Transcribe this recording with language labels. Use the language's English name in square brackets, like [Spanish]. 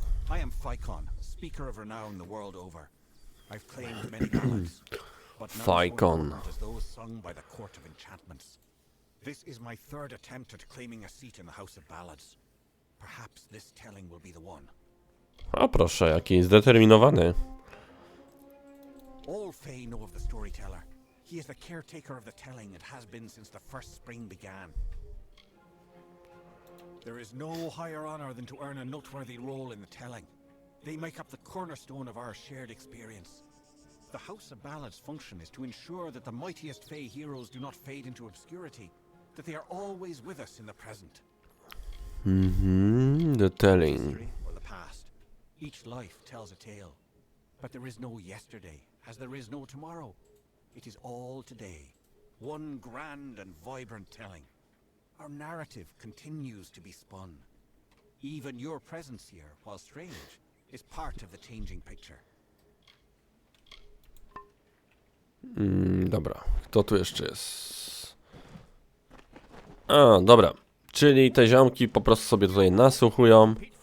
[English] I am Ficon, speaker of renown the world over. I've claimed many ballads, but none so important as those sung by the Court of Enchantments. This is my third attempt at claiming a seat in the House of Ballads. Perhaps this telling will be the one. [Polish] O proszę, jaki zdeterminowany. [English] All Fae know of the storyteller. He is the caretaker of the telling and has been since the first spring began. There is no higher honor than to earn a noteworthy role in the telling. They make up the cornerstone of our shared experience. The House of Ballads' function is to ensure that the mightiest Fae heroes do not fade into obscurity, that they are always with us in the present. The telling. History or the past. Each life tells a tale. But there is no yesterday, as there is no tomorrow. It is all today, one grand and vibrant telling. Our narrative continues to be spun. Even your presence here, while strange, is part of the changing picture. [Polish] Dobra, kto tu jeszcze jest? Dobra, czyli te ziomki po prostu sobie tutaj nasłuchują.